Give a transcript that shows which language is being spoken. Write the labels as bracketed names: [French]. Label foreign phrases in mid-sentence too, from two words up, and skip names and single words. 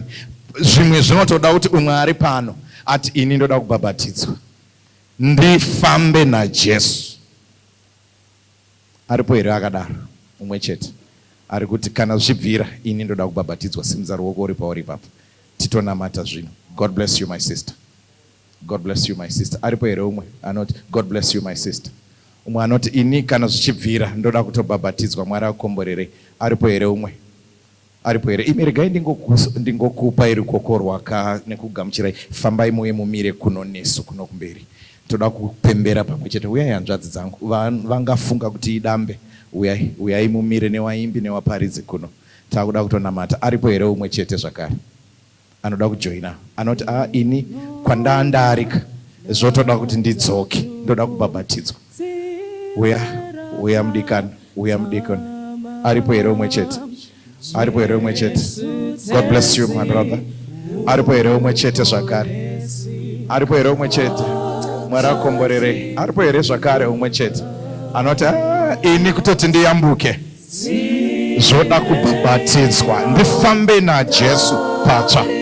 [Shona] Zvimwe zvinotoda kuti umwe ari pano ati ini ndoda kubhabhatidzwa, ndifambe naJesu. Aripo here akadaro umwe chete ari kuti kana zvichibvira ini ndoda kubhabhatidzwa? Simudza ruoko uri pauri ipapo titonamata zvino. [English] God bless you my sister. God bless you my sister. [Shona] Aripo here umwe anoti [English] God bless you my sister? [Shona] Umwe anoti ini kana zvichibvira ndoda kutobhabhatidzwa, Mwari akomborerei? Aripo here umwe? Aripo here? Imi regai ndingokupa iri ruoko rwaka nekugamuchirai. Fambai muye mumire kuno nesu kuno kumberi. Toda kupembera pamwe chete. Uyai hanzvadzi dzangu, vangafunga kuti idambe. Uyai mumire newaimbi newaparidzi kuno. Takuda kutonamata. Aripo here umwe chete zvakare anoda kujoina, anoti ini kwandaandarika zvotoda kuti ndidzoke, ndoda kubhabhatidzwa? Uya mudikani, uya mudikani. Aripo here umwe chete? Aripo here umwe chete? [English] God bless you my brother. [Shona] Aripo here umwe chete zvakare? Aripo here umwe chete? Mwari akomborerei. Aripo here zvakare umwe chete anoti ini kutoti ndiyambuke zvoda kubhabhatidzwa, ndifambe naJesu patsva?